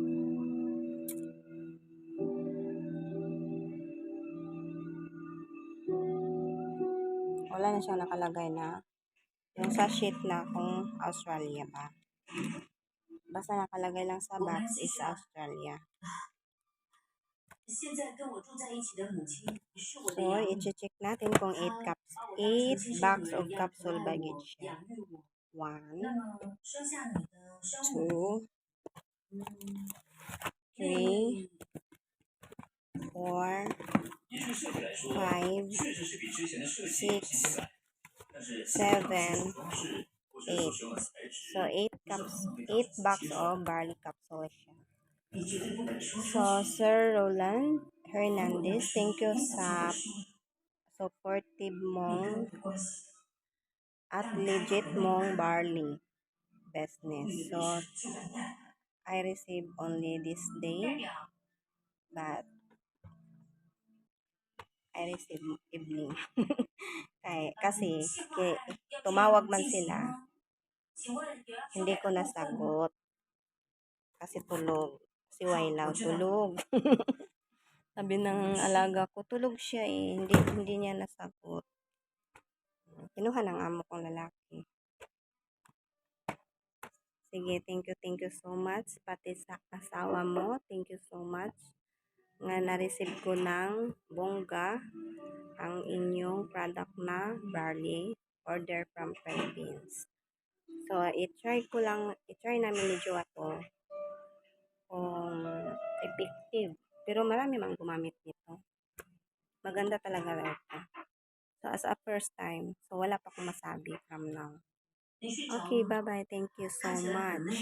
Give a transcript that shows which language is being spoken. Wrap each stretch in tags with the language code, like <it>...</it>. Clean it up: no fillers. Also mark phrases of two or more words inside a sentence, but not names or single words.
<tl>Wala na siyang nakalagay na yung sa sheet na kung Australia ba. Basta nakalagay lang sa box is Australia.</tl> <zh>现在跟我住在一起的母亲是我的</zh> <tl>So,</tl> <zh>养母，</zh> <tl>i-check natin kung 8</tl> <zh>她</zh> <tl>caps,</tl> <zh>把我当成</zh> <tl>8</tl> <zh>亲生</zh> <tl>box</tl> <zh>女</zh> <tl>of</tl> <zh>儿一样</zh> <tl>capsule</tl> <zh>疼爱</zh> <tl>baggage</tl> <zh>我、</zh> <tl>siya.</tl> <zh>养育我。</zh> <tl>1,</tl> <zh>那么生下你的生母，</zh> <tl>2,</tl> <zh>愿</zh> <tl>3,</tl> <zh>意</zh> <tl>4,</tl> <zh>依据设计来说，</zh> <tl>5,</tl> <zh>确实是比之前的设计有新鲜感，但是</zh> <tl>7,</tl> <zh>装饰或者</zh> <tl>8.</tl> <zh>所使用的材质，</zh> <en>So, 8 cups, 8 box of barley capsule siya.</en> <zh>你绝对不敢说出</zh> <tl>So,</tl> <zh>去。</zh> <tl>Sir Roland Hernandez,</tl> <zh>如果</zh> <en>thank you</en> <zh>我不</zh> <tl>sa</tl> <zh>敢说，</zh> <tl>supportive</tl> <zh>你跟</zh> <tl>mong</tl> <zh>我的关系</zh> <tl>at legit mong</tl> <en>barley business.</en> <zh>你的</zh> <tl>So,</tl> <zh>一生就完蛋了。</zh> <en>I received only this</en> <zh>代</zh> <en>day,</en> <zh>表</zh> <en>but I received evening.</en> <tl>Kasi,</tl> <zh>计划案要</zh> <tl>tumawag man</tl> <zh>进行</zh> <tl>sila,</tl> <zh>吗？请问有要修</zh> <tl>hindi</tl> <zh>改</zh> <tl>ko</tl> <zh>的部分吗？</zh> <tl>nasagot. Kasi tulog. Si Wailaw, tulog. Sabi ng alaga ko, tulog siya eh. Hindi niya nasagot. Kinuha ng amo kong lalaki. Sige,</tl> <en>thank you so much.</en> <tl>Pati sa asawa mo,</tl> <en>thank you so much.</en> <tl>Nga na-receive ko ng bongga ang inyong product na</tl> <en>barley order from Philippines.</en> <tl>So, i-try namin ni Joa to kung effective. Pero marami mang gumamit nito. Maganda talaga raw ito. So,</tl> <en>as a first time,</en> <tl>so wala pa akong masabi</tl> <en>from now. Okay, bye-bye. Thank you so much.</en>